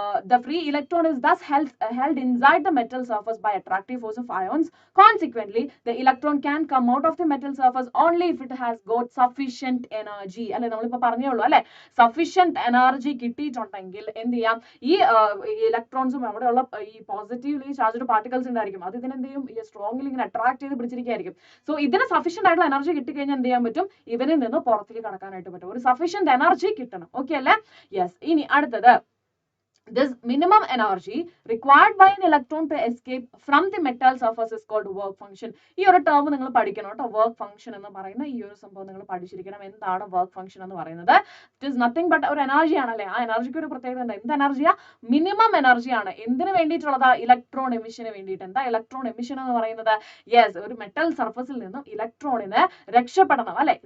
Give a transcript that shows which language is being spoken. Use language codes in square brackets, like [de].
[en] The free electron is thus held inside the metal surface by attractive force of ions. Consequently, the electron can come out of the metal surface only if it has got sufficient energy. [ml] അല്ലെ, നമ്മളിപ്പോൾ പറഞ്ഞേ ഉള്ളൂ അല്ലെ, sufficient energy കിട്ടിയിട്ടുണ്ടെങ്കിൽ എന്ത് ചെയ്യാം, ഈ ഇലക്ട്രോൺസും അവിടെയുള്ള ഈ പോസിറ്റീവ്ലി ചാർജ്ഡ് പാർട്ടിക്കിൾസ് ഉണ്ടായിരിക്കും, അത് ഇതിനെന്ത് ചെയ്യും, ഈ സ്ട്രോങ്ലി ഇങ്ങനെ അട്രാക്ട് ചെയ്ത് പിടിച്ചിരിക്കുകയായിരിക്കും. സോ ഇതിന് സഫീഷ്യന്റ് ആയിട്ടുള്ള എനർജി കിട്ടിക്കഴിഞ്ഞാൽ എന്ത് ചെയ്യാൻ പറ്റും, ഇവരിൽ നിന്ന് പുറത്തേക്ക് കടക്കാനായിട്ട് പറ്റും. ഒരു സഫീഷ്യന്റ് എനർജി കിട്ടണം. ഓക്കെ അല്ലേ, യെസ്. ഇനി അടുത്തത് [en] This minimum energy required by an electron to escape from the metal surface is called work function. [ml] ഈ ഒരു ടേം നിങ്ങൾ പഠിക്കണം കേട്ടോ. വർക്ക് ഫംഗ്ഷൻ എന്ന് പറയുന്ന ഈ ഒരു സംഭവം നിങ്ങൾ പഠിച്ചിരിക്കണം. എന്താണ് വർക്ക് ഫംഗ്ഷൻ എന്ന് പറയുന്നത്? [en] It is nothing but ഒരു energy ആണല്ലേ. [ml] ആ എനർജിക്ക് ഒരു പ്രത്യേകത ഉണ്ട്. എന്ത് എനർജിയാ? മിനിമം എനർജിയാണ്. എന്തിനു വേണ്ടിയിട്ടുള്ളതാ? ഇലക്ട്രോൺ എമിഷന് വേണ്ടിയിട്ട്. എന്താ ഇലക്ട്രോൺ എമിഷൻ എന്ന് പറയുന്നത്? യെസ്, ഒരു മെറ്റൽ സർഫസിൽ നിന്നും ഇലക്ട്രോണിന് രക്ഷപ്പെടണം അല്ലെ.